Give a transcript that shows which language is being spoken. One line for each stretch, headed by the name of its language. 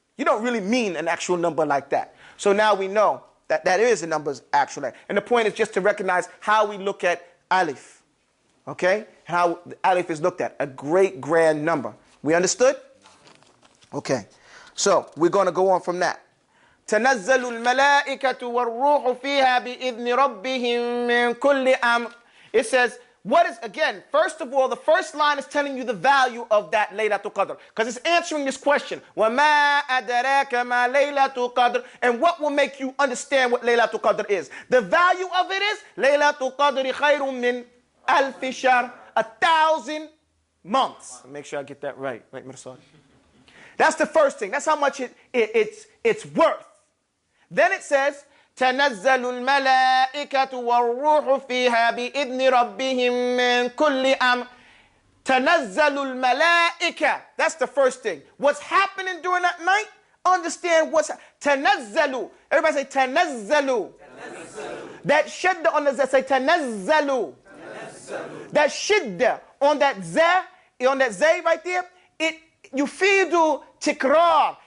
English: You don't really mean an actual number like that. So now we know that that is a number's actual. And the point is just to recognize how we look at alif, okay? How alif is looked at, a great grand number. We understood? Okay. So we're going to go on from that.
Arabic: تنزل الملائكة والروح فيها بإذن ربهم من كل أمر.
English: It says, what is, again, first of all, the first line is telling you the value of that Laylatul Qadr. Because it's answering this question.
Arabic: وَمَا أَدَرَاكَ مَا لَيْلَةُ قَدْرٍ.
English: And what will make you understand what Laylatul Qadr is? The value of it is Laylatul Qadr
Arabic: خَيْرٌ مِّنْ أَلْفِ شَهْرٍ.
English: 1,000 months. Make sure I get that right. Right, Mirsad? That's the first thing. That's how much it's worth. Then it says,
Arabic: تنزل الملائكة والروح فيها بإذن ربهم من كل أمر. تنزل الملائكة.
English: That's the first thing. What's happening during that night? Understand what's تنزل. Everybody say تنزل. That shidda on the Z, say تنزل. That shidda on that Z, right there, you feel tikrar.